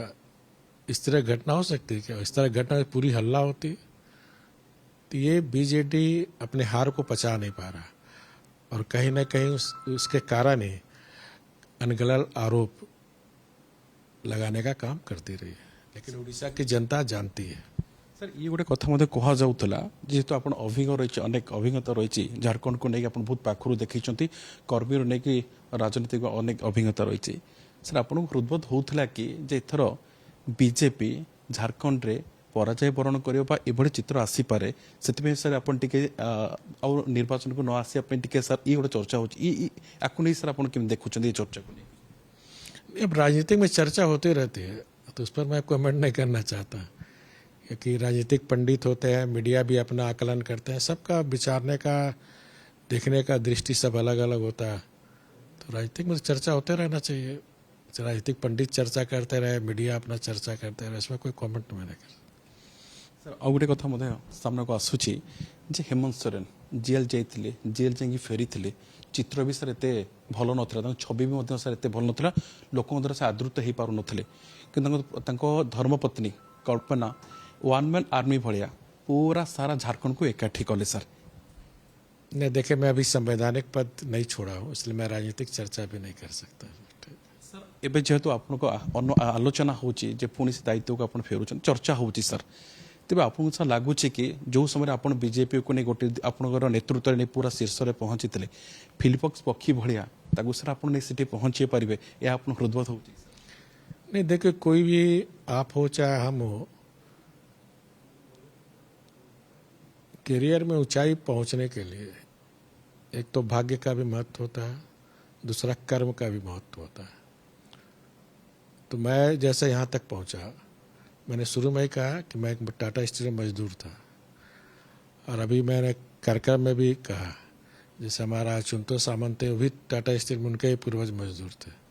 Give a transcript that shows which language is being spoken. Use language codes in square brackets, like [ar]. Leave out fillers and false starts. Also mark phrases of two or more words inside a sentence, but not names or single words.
[hi] इस तरह घटना हो सकती है क्या? इस तरह घटना पूरी हल्ला होती। तो ये बीजेडी अपने हार को पचा नहीं पा रहा और कहीं ना कहीं उसके कारण ही अनगलत आरोप लगाने का काम करती रही है। लेकिन उड़ीसा की जनता जानती है। [or] ସାର୍ ଇଏ ଗୋଟେ କଥା ମଧ୍ୟ କୁହାଯାଉଥିଲା ଯେହେତୁ ଆପଣ ଅଭିଜ୍ଞ ରହିଛି ଅନେକ ଅଭିଜ୍ଞତା ରହିଛି ଝାଡ଼ଖଣ୍ଡକୁ ନେଇକି ଆପଣ ବହୁତ ପାଖରୁ ଦେଖିଛନ୍ତି କର୍ମୀରୁ ନେଇକି ରାଜନୈତିକ ଅନେକ ଅଭିଜ୍ଞତା ରହିଛି ସାର୍ ଆପଣଙ୍କୁ ହୃଦବୋଧ ହେଉଥିଲା କି ଯେ ଏଥର ବିଜେପି ଝାଡ଼ଖଣ୍ଡରେ ପରାଜୟ ବରଣ କରିବ ବା ଏଭଳି ଚିତ୍ର ଆସିପାରେ ସେଥିପାଇଁ ସାର୍ ଆପଣ ଟିକେ ଆଉ ନିର୍ବାଚନକୁ ନ ଆସିବା ପାଇଁ ଟିକେ ସାର୍ ଇଏ ଗୋଟେ ଚର୍ଚ୍ଚା ହେଉଛି ୟାକୁ ନେଇ ସାର୍ ଆପଣ କେମିତି ଦେଖୁଛନ୍ତି ଏ ଚର୍ଚ୍ଚାକୁ ନେଇ [hi] अब राजनीतिक में चर्चा होती रहती है तो उस पर मैं कमेंट नहीं करना चाहता, क्योंकि राजनीतिक पंडित होते हैं, मीडिया भी अपना आकलन करते हैं, सबका विचारने का देखने का दृष्टि सब अलग अलग होता है। तो राजनीतिक में चर्चा होते रहना चाहिए। राजनीतिक पंडित चर्चा करते रहे, मीडिया अपना चर्चा करते रहे, इसमें कोई कमेंट मैं नहीं कर। [or] ସାର୍ ଆଉ ଗୋଟେ କଥା ମଧ୍ୟ ସାମ୍ନାକୁ ଆସୁଛି ଯେ ହେମନ୍ତ ସୋରେନ ଜେଲ୍ ଯାଇଥିଲେ, ଜେଲ୍ ଯାଇକି ଫେରିଥିଲେ, ଚିତ୍ର ବି ସାର୍ ଏତେ ଭଲ ନଥିଲା, ତାଙ୍କ ଛବି ବି ମଧ୍ୟ ସାର୍ ଏତେ ଭଲ ନଥିଲା, ଲୋକଙ୍କ ଦ୍ୱାରା ସେ ଆଦୃତ ହେଇପାରୁନଥିଲେ। କିନ୍ତୁ ତାଙ୍କ ଧର୍ମପତ୍ନୀ କଳ୍ପନା [en] one man army [or] ଭଳିଆ ପୁରା ସାରା ଝାଡ଼ଖଣ୍ଡକୁ ଏକାଠି କଲେ ସାର୍। [hi] नहीं, देखिए, मैं अभी संवैधानिक पद नहीं छोड़ा हूँ, इसलिए मैं राजनीतिक चर्चा भी नहीं कर सकता। [or] ଏବେ ଯେହେତୁ ଆପଣଙ୍କ ଆଲୋଚନା ହେଉଛି ଯେ ପୁଣି ସେ ଦାୟିତ୍ୱକୁ ଆପଣ ଫେରୁଛନ୍ତି, ଚର୍ଚ୍ଚା ହେଉଛି ସାର୍, ତେବେ ଆପଣଙ୍କୁ ସାର୍ ଲାଗୁଛି କି ଯେଉଁ ସମୟରେ ଆପଣ ବିଜେପିକୁ ନେଇ ଗୋଟେ ଆପଣଙ୍କର ନେତୃତ୍ୱରେ ନେଇ ପୁରା ଶୀର୍ଷରେ ପହଞ୍ଚିଥିଲେ ଫିଲିପକ୍ସ ପକ୍ଷୀ ଭଳିଆ ତାକୁ ସାର୍ ଆପଣ ନେଇ ସେଠି ପହଞ୍ଚାଇ ପାରିବେ ଏହା ଆପଣ ହୃଦବୋଧ ହେଉଛି? [hi] नहीं, देखिए, कोई भी आप हो चाहे हम हो, करियर में ऊंचाई पहुंचने के लिए एक तो भाग्य का भी महत्व होता है, दूसरा कर्म का भी महत्व होता है। तो मैं जैसे यहाँ तक पहुँचा, मैंने शुरू में ही कहा कि मैं एक टाटा स्टील मजदूर था, और अभी मैंने कार्यक्रम में भी कहा जैसे हमारा चुनतो सामंत है, वो भी टाटा स्टील में उनके ही पूर्वज मजदूर थे।